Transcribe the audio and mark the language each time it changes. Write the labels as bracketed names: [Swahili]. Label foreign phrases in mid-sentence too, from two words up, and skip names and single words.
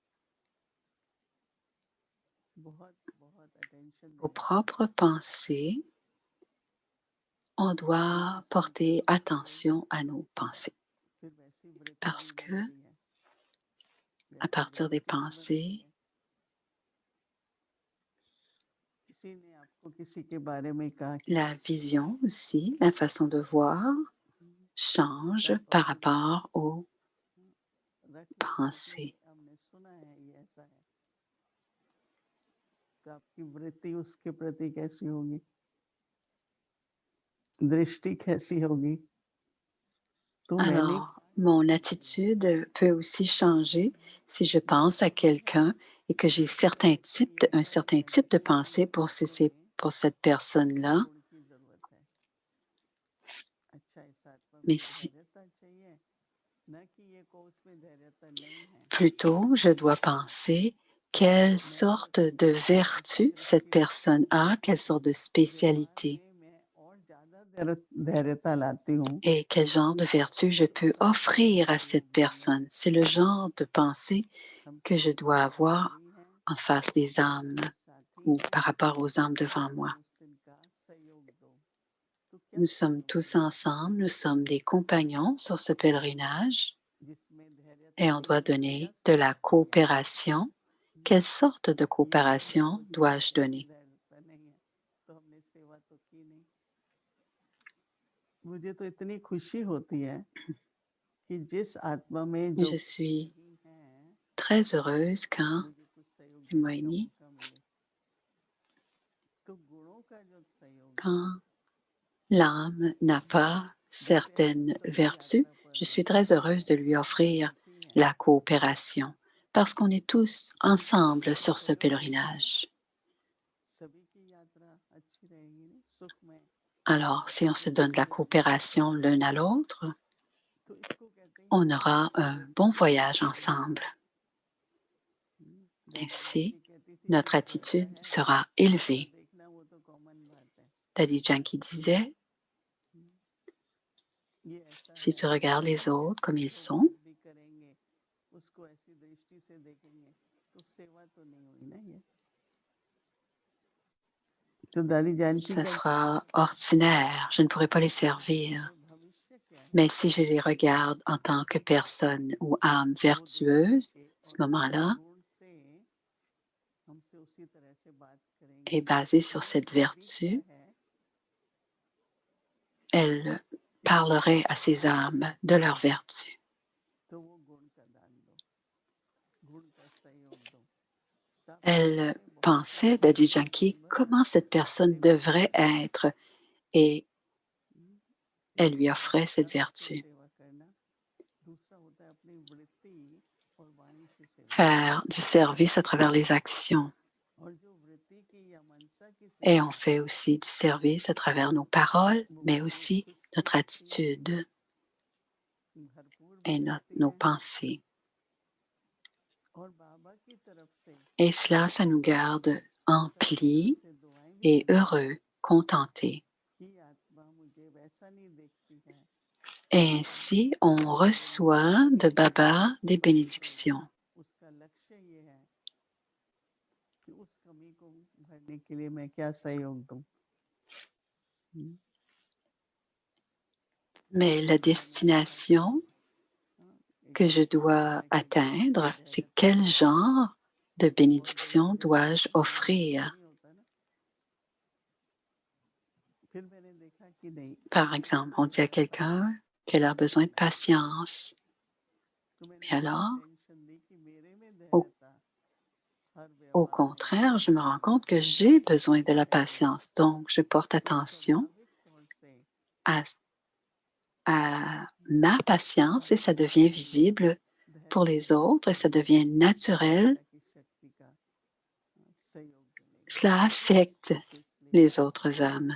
[French] Vos propres pensées, on doit porter attention à nos pensées parce que à partir des pensées, la vision aussi, la façon de voir change par rapport aux pensées. [Hindi] तो आपकी वृत्ति उसके प्रति कैसी होगी? दृष्टि कैसी होगी? तो मैंने [French] Alors, mon attitude peut aussi changer si je pense à quelqu'un et que j'ai un certain type de pensée pour, pour cette personne-là. [Hindi] छोड़ की जरूरत है। अच्छा इस आत्मा [French] Mais [Hindi] में [French] si [Hindi] धैर्यता चाहिए, न कि ये को उसमें धैर्यता नहीं है। [French] plutôt je dois penser quelle sorte de vertu cette personne a, quelle sorte de spécialité [Hindi] मैं और ज्यादा धैर्यता लाती हूँ [French] et quel genre de vertu je peux offrir à cette personne. C'est le genre de pensée que je dois avoir en face des âmes ou par rapport aux âmes devant moi. Nous sommes tous ensemble, nous sommes des compagnons sur ce pèlerinage et on doit donner de la coopération. Quelle sorte de coopération dois-je donner? [Hindi] मुझे तो इतनी खुशी होती है कि जिस आत्मा में जो [French] Je suis [Hindi] नहीं है [French] très heureuse quand, [Hindi] मुझे कुछ सहयोग देने का Simoini, मौका मिले तो गुणों का जो सहयोग है [French] quand l'âme n'a pas [Hindi] जैसे हम [French] certaines [Hindi] सभी [French] vertus, [Hindi] यात्रा पर [French] je suis [Hindi] हैं [French] très heureuse de lui offrir [Hindi] साथी हैं [French] la coopération parce qu'on est tous ensemble sur ce [Hindi] सहयोग देंगे [French] pèlerinage. [Hindi] सभी की यात्रा अच्छी रहेगी ना सुखमय [French] Alors, si on se donne de la coopération l'un à l'autre, [Hindi] तो इसको कहते हैं [French] on [Hindi] ईश्वर [French] aura un [Hindi] सहयोग [French] bon voyage ensemble. [Hindi] दादी [French] Ainsi, [Hindi] जानकी कहती थी जो [French] notre [Hindi] करता [French] attitude [Hindi] है [French] sera [Hindi] उसका [French] élevée. [Hindi] देखना वो तो कॉमन बात है [French] Daddy Janki disait, [Hindi] ये ऐसा [French] si [Hindi] है [French] tu regardes [Hindi] वैसा [French] les [Hindi] है [French] autres comme ils [Hindi] तो [French] sont, [Hindi] बात भी करेंगे उसको ऐसी दृष्टि से देखेंगे तो सेवा तो नहीं हुई ना ये तो दादी जानकी [French] ce [Hindi] का [French] sera ordinaire, je ne pourrai pas les servir. [Hindi] और भविष्य क्या है [French] Mais si je les regarde en tant que personne ou âme [Hindi] वो दृष्टि [French] vertueuse, à ce [Hindi] और उस [French] moment-là, [Hindi] गुण से हमसे उसी तरह से बात [French] est [Hindi] करेंगी [French] basée sur [Hindi] ये [French] cette [Hindi] जरूरी क्या [French] vertu, [Hindi] है [French] elle parlerait à ces âmes de leur vertu. [Hindi] तो वो गुण का दान दो गुण का सहयोग दो तो आप [French] Elle [Hindi] देखोगे बहुत [French] pensait, [Hindi] सुंदर [French] Daddy [Hindi] बहुत [French] Janki, [Hindi] सुंदर [French] comment cette personne [Hindi] सेवा [French] devrait [Hindi] करना [French] être et elle [Hindi] एक [French] lui [Hindi] होता है [French] offrait cette [Hindi] कर्म से [French] vertu. [Hindi] सेवा करना दूसरा होता है अपनी वृत्ति और वाणी से सेवा करना [French] Faire du service à travers les actions. [Hindi] और जो वृत्ति की या मनसा की [French] Et [Hindi] सेवा [French] on [Hindi] है [French] fait aussi du service à travers nos paroles, [Hindi] वो [French] mais [Hindi] बड़ी [French] aussi [Hindi] खुशी [French] notre [Hindi] होती है [French] attitude [Hindi] भरपूर भी [French] et [Hindi] रहती [French] nos [Hindi] है [French] pensées. [Hindi] और बाबा की तरफ से [French] Et cela, ça nous garde [Hindi] सब लोगों [French] emplis [Hindi] से दुआएं भी [French] et [Hindi] मिलती हैं [French] heureux, contentés. [Hindi] कि आत्मा मुझे वैसा नहीं देखती है [French] Et ainsi, on reçoit de Baba des bénédictions. [Hindi] उसका लक्ष्य ये है कि उस कमी को भरने के लिए मैं क्या सहयोग दूं [French] Mais la destination [Hindi] एक [French] que je dois [Hindi] आत्मा की [French] atteindre, c'est [Hindi] धैर्यता [French] quel genre de [Hindi] और जब [French] bénédiction [Hindi] धैर्यता [French] dois-je [Hindi] की अवस्था [French] offrir. [Hindi] नहीं होता ना फिर मैंने देखा कि नहीं [French] Par exemple, on dit à quelqu'un qu'elle a besoin de patience. [Hindi] तो मैंने [French] Mais [Hindi] बहुत [French] alors, [Hindi] टेंशन दी कि मेरे में [French] au [Hindi] धैर्यता हर [French] Au contraire, je me rends compte que j'ai besoin de la patience. Donc, je porte attention à, à ma patience et ça devient visible pour les autres et ça devient naturel. Cela affecte les autres âmes.